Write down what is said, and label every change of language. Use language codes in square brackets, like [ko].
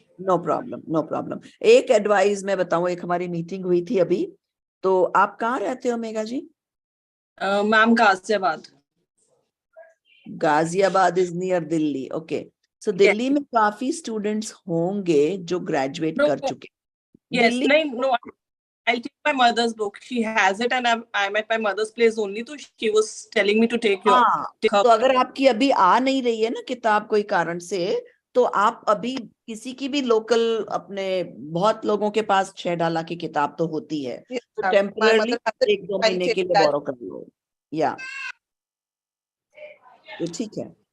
[en] No problem, no problem. [hi] एक advice मैं बताऊं, एक हमारी मीटिंग हुई थी अभी, तो आप कहाँ रहते हो मेघा जी? Ma'am Ghaziabad. Ghaziabad [en] Is near Delhi, okay. [hi] सो दिल्ली में काफी स्टूडेंट्स होंगे जो ग्रेजुएट कर चुके। [en] Yes, no, I'll take my mother's book. She has it and I'm at my mother's place only. So she was telling me to take your. [hi] तो अगर आपकी अभी आ नहीं रही है ना किताब कोई कारण से, तो आप अभी किसी की भी लोकल, अपने बहुत लोगों के पास 6 डाला की किताब तो होती है, तो टेम्पररी 1-2 महीने के लिए बोरो कर लो, या तो ठीक है।